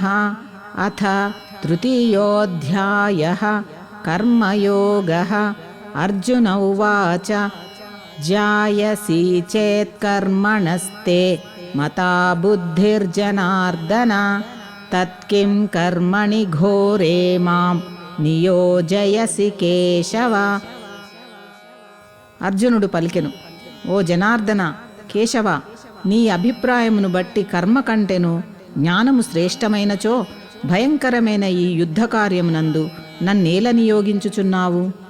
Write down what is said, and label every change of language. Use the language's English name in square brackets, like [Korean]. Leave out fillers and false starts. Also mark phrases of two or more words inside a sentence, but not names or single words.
[Sanskrit] अथ तृतीयोऽध्यायः कर्मयोगः। अर्जुन उवाच जायसी चेत्कर्मणस्ते मता बुद्धिर्जनार्दन तत्किं कर्मणि घोरे मां నియోజయసి కేశవ. [Telugu] అర్జునుడు పలికెను, ఓ జనార్దన, కేశవ, నీ అభిప్రాయమును బట్టి కర్మ కంటెను జ్ఞానము శ్రేష్టమైనచో భయంకరమైన ఈ యుద్ధ కార్యమునందు నన్నేల నియోగించుచున్నావు?